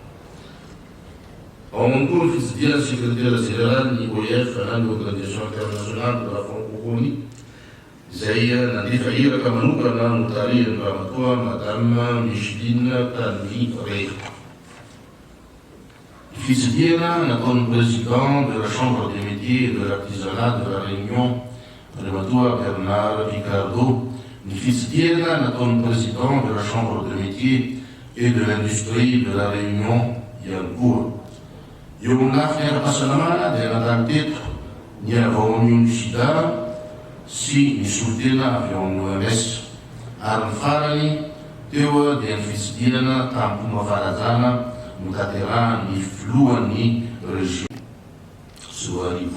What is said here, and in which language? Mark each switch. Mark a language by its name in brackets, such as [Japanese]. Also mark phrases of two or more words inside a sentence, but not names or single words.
[Malagasy] Ao man koa ny fitsidian'ny [French] secrétaire général [Malagasy] ny OIF na ny [French] Organisation Internationale de la Francophonie [Malagasy] izay nandefa iraka manokana no tarihan'ny ramatoa Madame Micheline Tanvi Rey. Fitsidiana nataon'ny [French] président de la Chambre des métiers et de l'artisanat de la Réunion [Malagasy] andriamatoa Bernard Ricardo. Ny fitsidiana nataon'ny [French] président de la Chambre des métiers et de l'industrie de la Réunion [Malagasy] ihany koa. Eo amin'ny lafiny ara-pahasalamana dia natany teto ny avy ao amin'ny sida sy ny solotena avy ao amin'ny OMS, ary ny farany teo dia ny fitsidinana tamin'ny fomba faharazana notaterahan'ny filohan'ny région Soarivo.